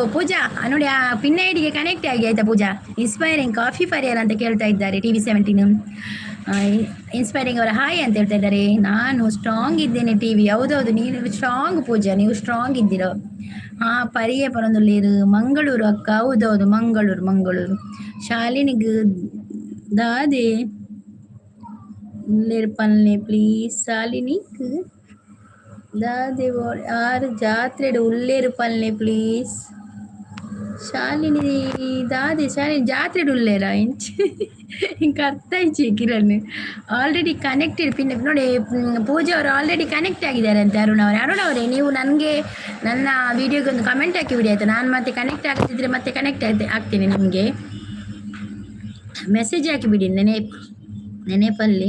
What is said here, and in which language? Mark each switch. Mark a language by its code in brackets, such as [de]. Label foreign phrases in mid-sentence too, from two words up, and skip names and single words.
[kn] ಪೂಜಾ ನೋಡಿ, ಆ ಪಿನ್ ಐಡಿಗೆ ಕನೆಕ್ಟ್ ಆಗಿ ಆಯಿತಾ ಪೂಜಾ. ಇನ್ಸ್ಪೈರಿಂಗ್ [tcy] ಕಾಫಿ ಫರಿಯರ್ [kn] ಅಂತ ಕೇಳ್ತಾ ಇದ್ದಾರೆ. TV17 ಇನ್ಸ್ಪೈರಿಂಗ್ ಅವರ ಹಾಯ್ ಅಂತ ಹೇಳ್ತಾ ಇದ್ದಾರೆ. ನಾನು ಸ್ಟ್ರಾಂಗ್ ಇದ್ದೇನೆ TV. ಹೌದೌದು, ನೀನು ಸ್ಟ್ರಾಂಗ್ ಪೂಜಾ, ನೀವು ಸ್ಟ್ರಾಂಗ್ ಇದ್ದೀರೋ. [tcy] ಹಾಂ ಪರಿಯ ಪರೊಂದುಲ್ಲೇರು ಮಂಗಳೂರು ಅಕ್ಕ. ಹೌದೌದು ಮಂಗಳೂರು. ಶಾಲಿನಿಗೆ ದಾದೆ ಉಲ್ಲೇರು ಪಲ್ಲೆ ಪ್ಲೀಸ್. ಶಾಲಿನಿಗೆ ದಾದೆ ಆರು ಜಾತ್ರೆಡು ಉಲ್ಲೇರು ಪಲ್ಲೆ ಪ್ಲೀಸ್. ಶಾಲಿನಿ ದಾದೆ ಶಾಲಿನಿ ಜಾತ್ರೆಡು ಉಲ್ಲೇರ ಇಂಚ್ [kn] ಹಿಂಗೆ ಅರ್ಥ ಆಯ್ತು [tcy] ಕಿರಣ್. [en] already connected pin ನೋಡಿ. [kn] ಪೂಜಾ ಅವರು ಆಲ್ರೆಡಿ ಕನೆಕ್ಟ್ ಆಗಿದ್ದಾರೆ ಅಂತ. ಅರುಣ್ ಅವರೇ ನೀವು ನನಗೆ ನನ್ನ ವಿಡಿಯೋಗೆ ಒಂದು ಕಮೆಂಟ್ ಹಾಕಿ ಬಿಡಿ ಆಯಿತಾ. ನಾನು ಮತ್ತೆ ಕನೆಕ್ಟ್ ಆಗದಿದ್ದರೆ ಮತ್ತೆ ಕನೆಕ್ಟ್ ಆಗ್ತೀನಿ. ನಿಮಗೆ ಮೆಸೇಜ್ ಹಾಕಿಬಿಡಿ ನೆನೆಪಲ್ಲಿ.